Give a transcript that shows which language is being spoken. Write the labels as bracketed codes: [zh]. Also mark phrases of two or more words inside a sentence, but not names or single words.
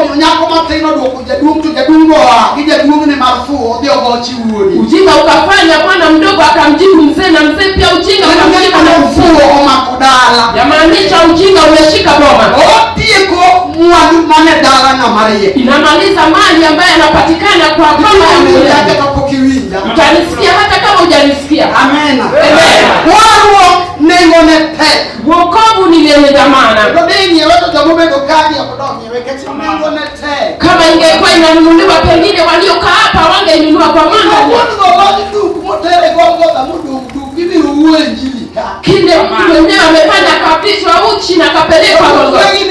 [sw] Ujinga ukafanya mwana mdogo akamjibu mzee na mzee pia ujinga ukamjibu na ufuo. Yamaanisha ujinga umeshika boma. Inamaliza mali ambayo yanapatikana kwa mama ya mwenye. Utanisikia hata kama hujanisikia. [luo] Amen. Warruok nengo ne tek. [sw] Wokovu ni lenye dhamana. Kama ingekuwa inanunuliwa pengine waliokaa hapa wangeinunua kwa maana. Kile mtu mwenyewe amefanya kapishwa uchi na kapelekwa Golgotha.